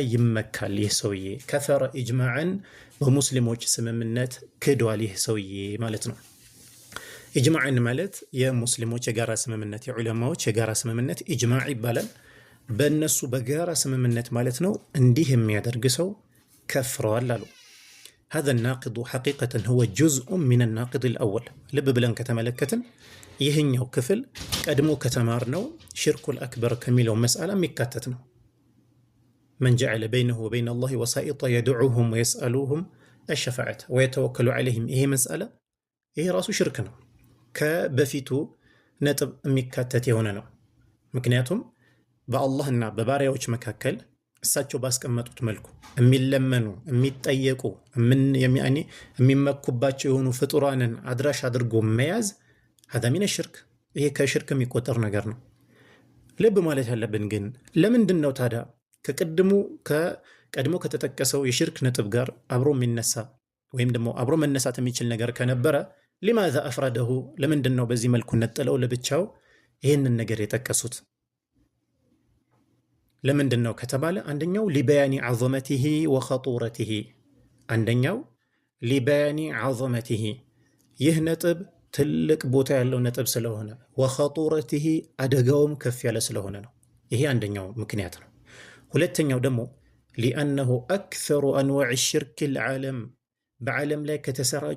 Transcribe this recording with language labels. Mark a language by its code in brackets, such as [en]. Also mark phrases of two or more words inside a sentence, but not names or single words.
[am] ይመካል። ይህ ሰውዬ ከፈረ ኢጅማዕን በሙስሊሞች ስምምነት ክዷል ይህ ሰውዬ ማለት ነው። ኢጅማዕን ማለት የሙስሊሞች የጋራ ስምምነት፣ የዑለማዎች የጋራ ስምምነት ኢጅማዕ ይባላል። በእነሱ በጋራ ስምምነት ማለት ነው። እንዲህ የሚያደርግ ሰው ከፍረዋል አሉ። [ar] هذا الناقض حقيقة هو جزء من الناقض الأول [am] ልብ ብለን ከተመለከትን ይህኛው ክፍል ቀድሞ ከተማርነው [ar] الشرك الأكبر [am] ከሚለው መስአላ የሚካተት ነው። [ar] من جعل بينه وبين الله وسائط يدعوهم ويسألوهم الشفاعة ويتوكل عليهم [am] ይሄ መስአላ ይሄ ራሱ ሽርክ ነው። ከበፊቱ ነጥብ የሚካተት የሆነ ነው። ምክንያቱም በአላህና በባሪያዎች መካከል እሳቸው ባስቀመጡት መልኩ የሚለመኑ የሚጠየቁ የሚመኩባቸው የሆኑ ፍጡራንን አድራሽ አድርጎ መያዝ [ar] هذا من الشرك [am] ይሄ ከሽርክ የሚቆጠር ነገር ነው። ልብ ማለት ያለብን ግን ለምንድን ነው ታዲያ ቀድሞ ከተጠቀሰው የሽርክ ነጥብ ጋር አብሮ የሚነሳ ወይም ደግሞ አብሮ መነሳት የሚችል ነገር ከነበረ [ar] لماذا أفرده [am] ለምንድን ነው በዚህ መልኩ ነጥለው ለብቻው ይህንን ነገር የጠቀሱት? ለምንድን ነው ከተባለ አንደኛው [ar] لبيان عظمته وخطورته፣ [am] አንደኛው [ar] لبيان عظمته [am] ይህ ነጥብ ትልቅ ቦታ ያለው ነጥብ ስለሆነ፣ ወኸጡረቲሂ አደጋውም ከፍ ያለ ስለሆነ ነው። ይሄ አንደኛው ምክንያት ነው። ሁለተኛው ደግሞ [ar] لأنه أكثر أنواع الشرك [am] ልዓለም በዓለም ላይ ከተሰራጩ